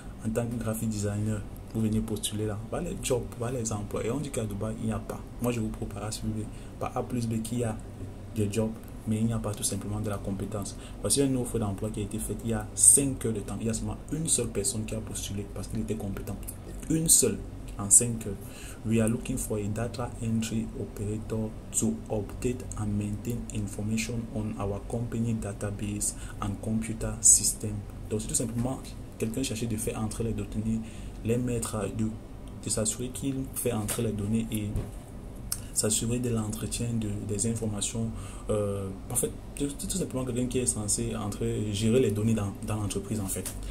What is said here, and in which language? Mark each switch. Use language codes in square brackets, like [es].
[fr] En tant que graphic designer, vous venez postuler là. Voilà les jobs, voilà les emplois. Et on dit qu'à Dubaï, il n'y a pas. Moi je vous prépare à suivre par A plus B qu'il y a des jobs, mais il n'y a pas tout simplement de la compétence. Parce qu'il y a une offre d'emploi qui a été faite il y a 5 heures de temps. Il y a seulement une seule personne qui a postulé parce qu'il était compétent. Une seule. En 5 heures. [en] We are looking for a data entry operator to update and maintain information on our company database and computer system. [fr] Donc c'est tout simplement quelqu'un chercher de faire entrer les données, les mettre à deux, de s'assurer qu'il fait entrer les données et s'assurer de l'entretien des informations. En fait, tout simplement quelqu'un qui est censé gérer les données dans l'entreprise en fait.